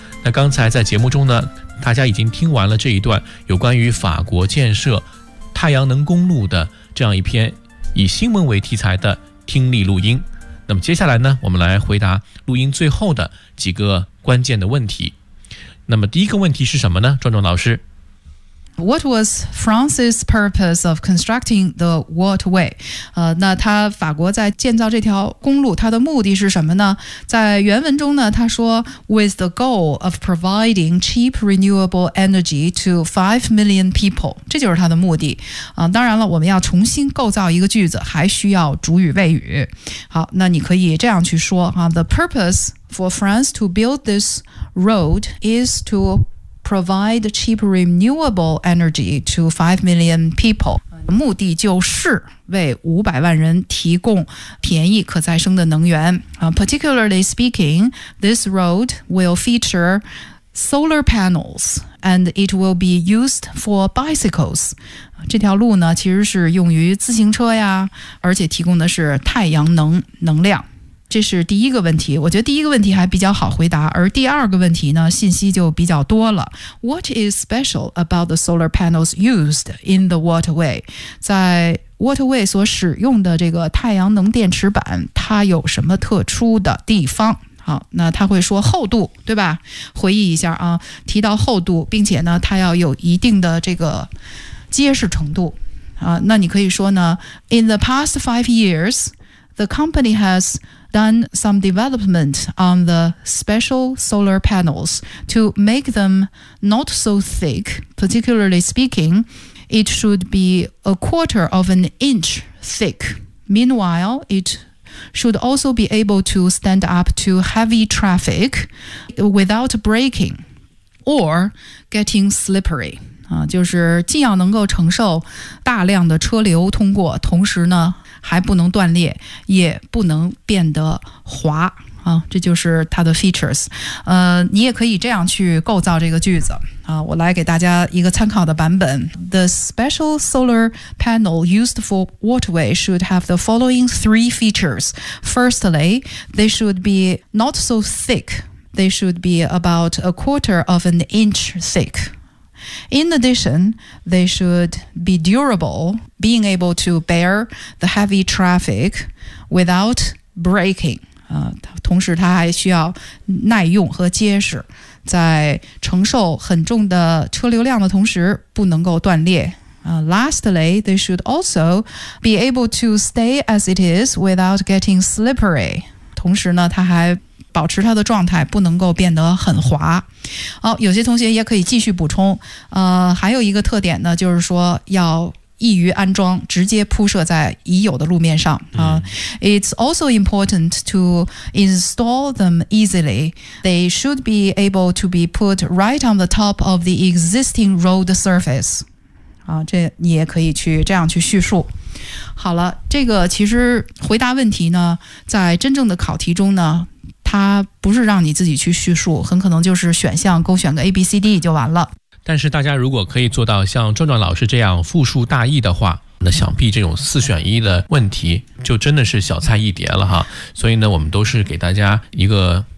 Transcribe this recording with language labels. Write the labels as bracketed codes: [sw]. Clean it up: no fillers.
[zh] 那刚才在节目中呢，大家已经听完了这一段有关于法国建设太阳能公路的这样一篇以新闻为题材的听力录音。那么接下来呢，我们来回答录音最后的几个关键的问题。那么第一个问题是什么呢，壮壮老师？ [en] What was France's purpose of constructing the waterway？ [zh] 那他法国在建造这条公路，他的目的是什么呢？在原文中呢，他说 [en] With the goal of providing cheap renewable energy to 5 million people， [zh] 这就是他的目的。当然了，我们要重新构造一个句子，还需要主语谓语。好，那你可以这样去说， [en] The purpose for France to build thisroad is to provide cheap renewable energy to 5 million people。 [zh] 目的就是为500万人提供便宜可再生的能源。 [en] Particularly speaking, this road will feature solar panels and it will be used for bicycles。 [zh] 这条路呢，其实是用于自行车呀，而且提供的是太阳能能量。这是第一个问题，我觉得第一个问题还比较好回答，而第二个问题呢，信息就比较多了。 [en] What is special about the solar panels used in the waterway？ [zh] 在 waterway 所使用的这个太阳能电池板，它有什么特殊的地方？好，那他会说厚度，对吧？回忆一下啊，提到厚度，并且呢，它要有一定的这个结实程度啊。那你可以说呢 [en] ，In the past 5 years, the company has done some development on the special solar panels to make them not so thick. Particularly speaking, it should be 1/4 inch thick. Meanwhile, it should also be able to stand up to heavy traffic without breaking or getting slippery. [zh] 就是既要能够承受大量的车流通过，同时呢还不能断裂，也不能变得滑啊，这就是它的 features。你也可以这样去构造这个句子啊，我来给大家一个参考的版本。 [en] The special solar panel used for waterway should have the following 3 features. Firstly, they should be not so thick. They should be about 1/4 inch thick. In addition, they should be durable, being able to bear the heavy traffic without breaking. [zh] 同时它还需要耐用和结实，在承受很重的车流量的同时不能够断裂。 [en] Lastly, they should also be able to stay as it is without getting slippery. [zh] 同时呢，它还保持它的状态不能够变得很滑。好，有些同学也可以继续补充，还有一个特点呢，就是说要易于安装，直接铺设在已有的路面上。 [en] It's also important to install them easily. They should be able to be put right on the top of the existing road surface. [zh] 这你也可以去这样去叙述。好了，这个其实回答问题呢，在真正的考题中呢，它不是让你自己去叙述，很可能就是选项勾选个 ABCD 就完了。但是大家如果可以做到像壮壮老师这样复述大意的话，那想必这种四选一的问题就真的是小菜一碟了哈。所以呢，我们都是给大家一个